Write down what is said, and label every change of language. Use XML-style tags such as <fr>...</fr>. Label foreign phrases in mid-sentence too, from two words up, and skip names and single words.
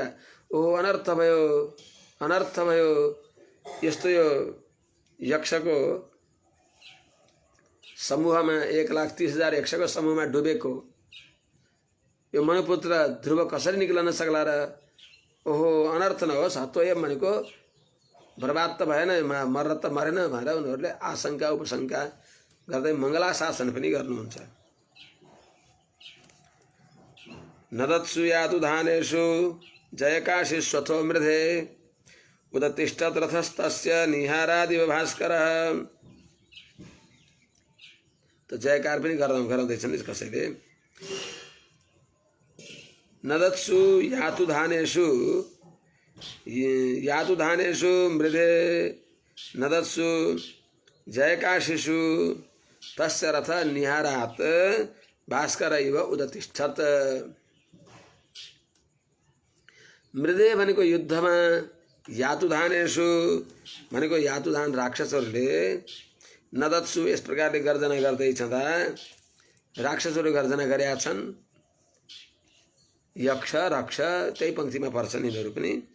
<ne>ओहो अनर्थ भयो यस्तो यो यक्षको समूहमा 1,30,000 यक्षको समूहमा डुबेको यो मनुपुत्र ध्रुव कसरी निक्लन सक्ला र। ओहो अनर्थ नहोस्, हतोऽयं भनेको बर्बाद त भएन, मर्न त मरेन भनेर उनीहरूले आशंका उपशंका गर्दै मङ्गलाशासन पनि गर्नुहुन्छ।</ne> <sa>नदत्सु यातु धानेषु जयकाशिश्वथो मृधे उदतिष्ठत् रथस्तस्य निहारादिव भास्करः।</sa> <ne>त जयकार पनि गराउँदैछन् कसैले।</ne> <sa>नदत्सु यातु धानेषु यातु धानेषु मृदे नदत्सु जयकाशिषु तस्य रथ निहारात् भास्कर इव उदतिष्ठत।</sa> <ne>मृदे भनेको युद्धमा, यातुधानेषु भनेको यातुधान राक्षसहरूले नदत्सु यस प्रकारले गर्जना गर्दै छँदा, राक्षसहरू गर्जना गरेका छन्। यक्ष रक्ष त्यही पंक्तिमा पर्छन् यिनीहरू पनि।</ne>